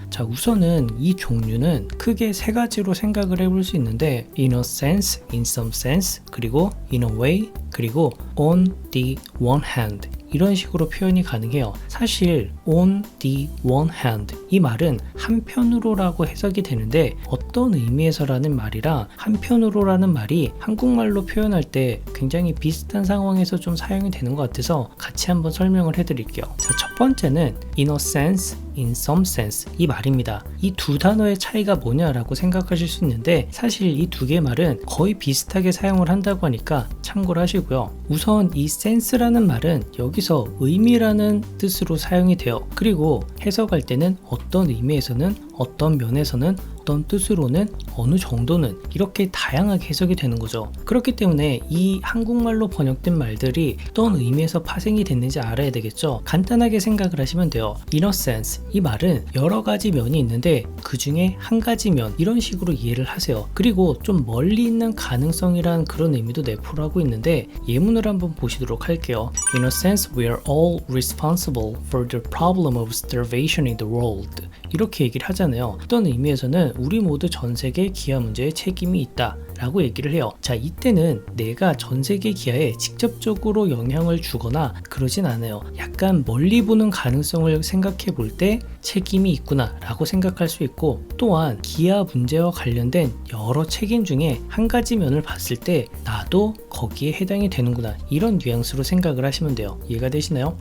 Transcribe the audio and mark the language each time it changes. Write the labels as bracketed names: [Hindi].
[Korean] 자, 우선은 이 종류는 크게 세 가지로 생각을 해볼 수 있는데 [English] in a sense, in some sense, [Korean] 그리고 [English] in a way, [Korean] 그리고 [English] on the one hand [Korean] 이런 식으로 표현이 가능해요. 사실 [English] on the one hand [Korean] 이 말은 한편으로라고 해석이 되는데 어떤 의미에서라는 말이랑 한편으로라는 말이 한국말로 표현할 때 굉장히 비슷한 상황에서 좀 사용이 되는 것 같아서 같이 한번 설명을 해드릴게요. 자, 첫 번째는 [English] in a sense, in some sense [Korean] 이 말입니다. 이 두 단어의 차이가 뭐냐라고 생각하실 수 있는데 사실 이 두 개의 말은 거의 비슷하게 사용을 한다고 하니까 참고를 하시고요. 우선 이 sense라는 말은 여기서 의미라는 뜻으로 사용이 돼요. 그리고 해석할 때는 어떤 의미에서는 어떤 면에서는 어떤 뜻으로는 어느 정도는 이렇게 다양하게 해석이 되는 거죠. 그렇기 때문에 이 한국말로 번역된 말들이 어떤 의미에서 파생이 됐는지 알아야 되겠죠. 간단하게 생각을 하시면 돼요. [English] in a sense [Korean] 이 말은 여러 가지 면이 있는데 그 중에 한 가지 면 이런 식으로 이해를 하세요. 그리고 좀 멀리 있는 가능성이란 그런 의미도 내포를 하고 있는데 예문을 한번 보시도록 할게요. [English] In a sense we are all responsible for the problem of starvation in the world [Korean] 이렇게 얘기를 하잖아요. 어떤 의미에서는 우리 모두 전 세계 기아 문제에 책임이 있다 라고 얘기를 해요. 자, 이때는 내가 전 세계 기아에 직접적으로 영향을 주거나 그러진 않아요. 약간 멀리 보는 가능성을 생각해 볼 때 책임이 있구나 라고 생각할 수 있고, 또한 기아 문제와 관련된 여러 책임 중에 한 가지 면을 봤을 때 나도 거기에 해당이 되는구나 이런 뉘앙스로 생각을 하시면 돼요. 이해가 되시나요?